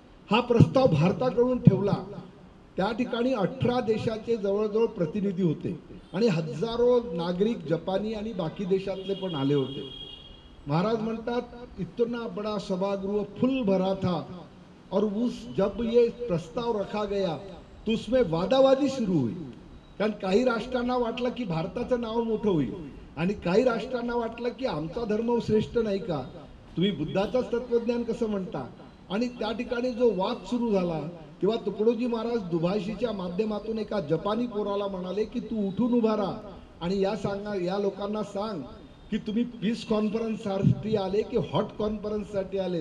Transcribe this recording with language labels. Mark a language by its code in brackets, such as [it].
[mr] हा प्रस्ताव भारताकडून ठेवला. त्या ठिकाणी 18 देशाचे जवळजवळ प्रतिनिधी होते आणि हजारो नागरिक जपानी आणि बाकी देशातले पण आले होते. महाराज म्हणतात [hi] इतना बड़ा सभागृह फुल भरा था और जब ये प्रस्ताव रखा गया तो उसमें वादावादी सुरू हुई. [mr] कारण काही राष्ट्रांना वाटलं की भारताचं नाव मोठं होईल आणि काही राष्ट्रांना वाटलं की आमचा धर्म श्रेष्ठ नाही का, तुम्ही बुद्धाचाच तत्वज्ञान कसं म्हणता. आणि त्या ठिकाणी जो वाद सुरू झाला तेव्हा तुकडोजी महाराज दुभाषीच्या माध्यमातून एका जपानी पोराला म्हणाले की तू उठून उभा राहा आणि या लोकांना सांग की तुम्ही पीस कॉन्फरन्ससाठी आले की हॉट कॉन्फरन्ससाठी आले.